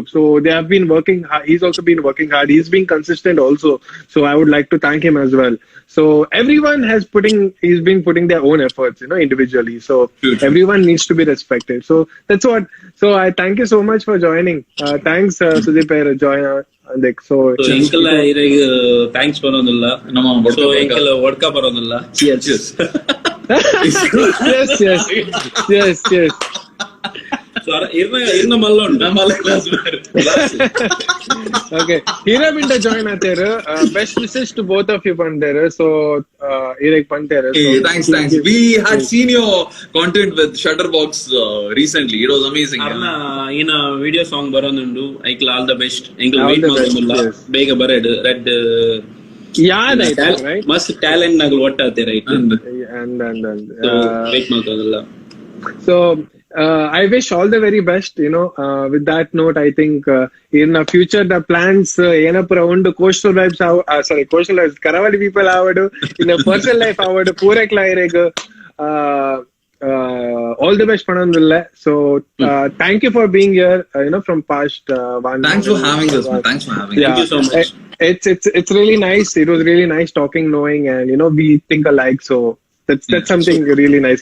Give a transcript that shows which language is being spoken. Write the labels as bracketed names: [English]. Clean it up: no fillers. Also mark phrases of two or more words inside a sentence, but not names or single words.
[English] So they have been working hard. He's also been working hard. He's been consistent also. So I would like to thank him as well. So everyone he's been putting their own efforts, individually. So everyone needs to be respected. So that's what. So I thank you so much for joining. Thanks, Sudeep, join. So [Tulu] ಎಂಕಲ ಇರೆಗ್ ಥ್ಯಾಂಕ್ಸ್ ಬರೋದಿಲ್ಲ. ಸೊ ಎಂಕಲ ಒಡ್ಕ ಬರೋದಿಲ್ಲ. [English] Cheers. yes. [Tulu] ಇರ್ನ ಮಲ್ಲ ಉಂಟು. Okay, hira binda join atere. [English] Best wishes to both of you pandere. [Tulu] So irek pantere. [English] Hey, thanks. We had seen your content with Shutterbox recently. It was amazing. [Tulu] Arna ina video song baronundu. Aikla [English] all the best. [Tulu] Engal wait madulla. Bega baredu red. [English] Right. [Tulu] Must talent naglu ottate right. [English] And [Tulu] so wait madulla. [English] So I wish all the very best. With that note, I think in the future the plans [Tulu] ಏನಪ್ಪರ ಒಂದು [English] Coastal Vibes Coastal Vibes Karavali people avadu in a personal life avadu [Tulu] poorekla irege [English] all the best panandilla. So thank you for being here, from past one. Thanks for having us, man. Thanks for having us. Thank you so much. It's really nice. It was really nice talking, knowing, and we think alike. So that's something really nice.